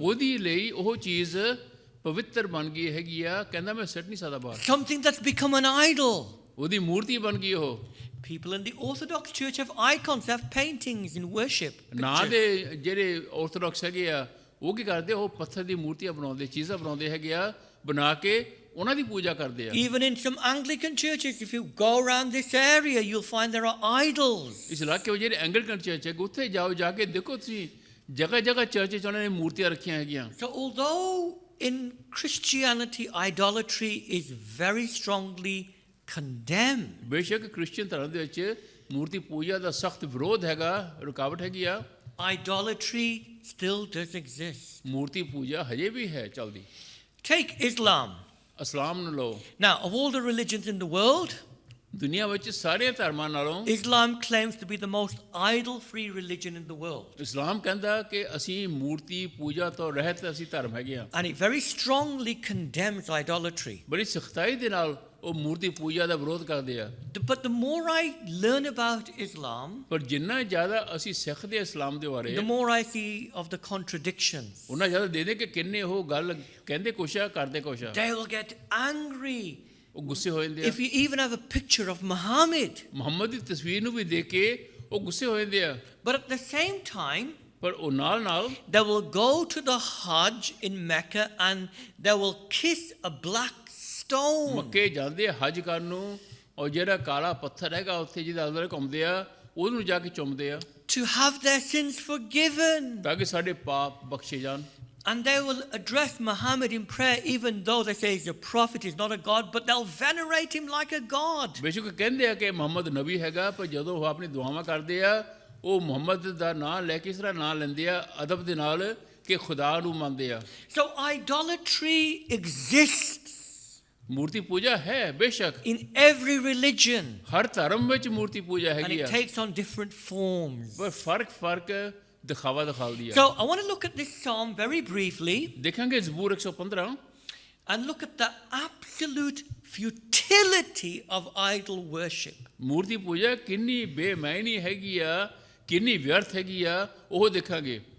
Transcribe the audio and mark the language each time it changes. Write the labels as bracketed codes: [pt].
[pa] ਉਹਦੀ ਲਈ ਉਹ ਚੀਜ਼ ਪਵਿੱਤਰ ਬਣ ਗਈ ਹੈਗੀ ਆ। ਕਹਿੰਦਾ ਮੈਂ ਸਿੱਟ ਨਹੀਂ ਸਕਦਾ ਬਾਹਰ, [en] Something that's become an idol. [pa] ਉਹਦੀ ਮੂਰਤੀ ਬਣ ਗਈ ਉਹ। [en] People in the Orthodox Church have icons, have paintings in worship. [pa] ਨਾ ਦੇ ਜਿਹੜੇ ਆਰਥੋਡਾਕਸ ਹੈਗੇ ਆ ਉਹ ਕੀ ਕਰਦੇ, ਉਹ ਪੱਥਰ ਦੀ ਮੂਰਤੀਆਂ ਬਣਾਉਂਦੇ, ਚੀਜ਼ਾਂ ਬਣਾਉਂਦੇ ਹੈਗੇ ਆ, ਬਣਾ ਕੇ ਉਹਨਾਂ ਦੀ ਪੂਜਾ ਕਰਦੇ ਆ। [en] Even in some Anglican churches, if you go around this area, you'll find there are idols. [pa] ਇਸ ਇਲਾਕੇ ਵਿੱਚ ਜਿਹੜੇ ਐਂਗਲੀਕਨ ਚਰਚ ਹੈ ਉੱਥੇ ਜਾਓ, ਜਾ ਕੇ ਦੇਖੋ ਤੁਸੀਂ, ਜਗ੍ਹਾ ਜਗ੍ਹਾ ਚਰਚ 'ਚ ਉਹਨਾਂ ਨੇ ਮੂਰਤੀਆਂ ਰੱਖੀਆਂ ਹੈਗੀਆਂ। [en] So although in Christianity idolatry is very strongly condemned, [pa] ਬੇਸ਼ੱਕ ਕ੍ਰਿਸਚੀਅਨ ਧਰਮ ਦੇ ਵਿੱਚ ਮੂਰਤੀ ਪੂਜਾ ਦਾ ਸਖਤ ਵਿਰੋਧ ਹੈਗਾ, ਰੁਕਾਵਟ ਹੈਗੀ ਆ, [en] idolatry still does exist. [pa] ਮੂਰਤੀ ਪੂਜਾ ਹਜੇ ਵੀ ਹੈ ਚੱਲਦੀ। [en] Take Islam. [pa] ਇਸਲਾਮ ਨੂੰ ਲਓ, [en] Now, of all the religions in the world, [pa] ਦੁਨੀਆ ਵਿੱਚ ਸਾਰੇ ਧਰਮਾਂ ਨਾਲੋਂ [en] Islam claims to be the most idol-free religion in the world. [pa] ਇਸਲਾਮ ਕਹਿੰਦਾ ਕਿ ਅਸੀਂ ਮੂਰਤੀ ਪੂਜਾ ਤੋਂ ਰਹਿਤ ਅਸੀਂ ਧਰਮ ਹੈਗੇ ਆ। [en] And it very strongly condemns idolatry. [pa] ਬੜੀ ਸਖਤਾਈ ਦੇ ਨਾਲ ਉਹ ਮੂਰਤੀ ਪੂਜਾ ਦਾ ਵਿਰੋਧ ਕਰਦੇ ਆ। [en] But the more I learn about Islam, [pa] ਪਰ ਜਿੰਨਾ ਜ਼ਿਆਦਾ ਅਸੀਂ ਸਿੱਖਦੇ ਇਸਲਾਮ ਦੇ ਬਾਰੇ, [en] the more I see of the contradictions. [pa] ਉਹਨਾਂ ਜ਼ਿਆਦਾ ਦੇਖਦੇ ਕਿ ਕਿੰਨੇ ਉਹ ਗੱਲ ਕਹਿੰਦੇ ਕੁਛ ਆ, ਕਰਦੇ ਕੁਛ ਆ। [en] They will get angry [pa] ਉਹ ਗੁੱਸੇ ਹੋ ਜਾਂਦੇ ਆ। [en] if you even have a picture of Muhammad. [pa] Muhammad ਦੀ ਤਸਵੀਰ ਨੂੰ ਵੀ ਦੇਖ ਕੇ ਉਹ ਗੁੱਸੇ ਹੋ ਜਾਂਦੇ ਆ। [en] But at the same time, [pa] ਪਰ ਉਹ ਨਾਲ ਨਾਲ [en] they will go to the Hajj in Mecca and they will kiss a black stone. [pa] ਮੱਕੇ ਜਾਂਦੇ ਆ ਹਜ ਕਰਨ ਨੂੰ, ਔਰ ਜਿਹੜਾ ਕਾਲਾ ਪੱਥਰ ਹੈਗਾ ਉੱਥੇ ਜਿਹਦੇ ਆਲੇ ਦੁਆਲੇ ਘੁੰਮਦੇ ਆ, ਉਹਨੂੰ ਜਾ ਕੇ ਚੁੰਮਦੇ ਆ [en] To have their sins forgiven. [pa] ਤਾਂ ਕਿ ਸਾਡੇ ਪਾਪ ਬਖਸ਼ੇ ਜਾਣ। [en] And they will address Muhammad in prayer, even though they say he's a prophet, he's not a god, but they'll venerate him like a god. [pa] ਬੇਸ਼ੱਕ ਕਹਿੰਦੇ ਆ ਕਿ ਮੁਹੰਮਦ ਨਬੀ ਹੈਗਾ, ਪਰ ਜਦੋਂ ਉਹ ਆਪਣੀ ਦੁਆਵਾਂ ਕਰਦੇ ਆ, ਉਹ ਮੁਹੰਮਦ ਦਾ ਨਾਂ ਲੈ ਕੇ ਇਸ ਤਰ੍ਹਾਂ ਨਾਂ ਲੈਂਦੇ ਆ ਅਦਬ ਦੇ ਨਾਲ ਕਿ ਖੁਦਾ ਨੂੰ ਮੰਨਦੇ ਆ। [en] So idolatry exists [pa] ਮੂਰਤੀ ਪੂਜਾ ਹੈ ਬੇਸ਼ੱਕ, [en] in every religion, [pa] ਹਰ ਧਰਮ ਵਿੱਚ ਮੂਰਤੀ ਪੂਜਾ [en] and it [pa] ਆ, [en] takes on different forms. [pa] ਪਰ ਫਰਕ ਦਿਖਾਵਾ ਦਿਖਾਉਂਦੀ ਆ। [en] So I want to look at this psalm very briefly [pa] ਦੇਖਾਂਗੇ ਜ਼ਬੂਰ 115 [en] and look at the absolute futility of idol worship. [pa] ਮੂਰਤੀ ਪੂਜਾ ਕਿੰਨੀ ਬੇਮਾਇਨੀ ਹੈਗੀ ਆ, ਕਿੰਨੀ ਵਿਅਰਥ ਹੈਗੀ ਆ, ਉਹ ਦੇਖਾਂਗੇ।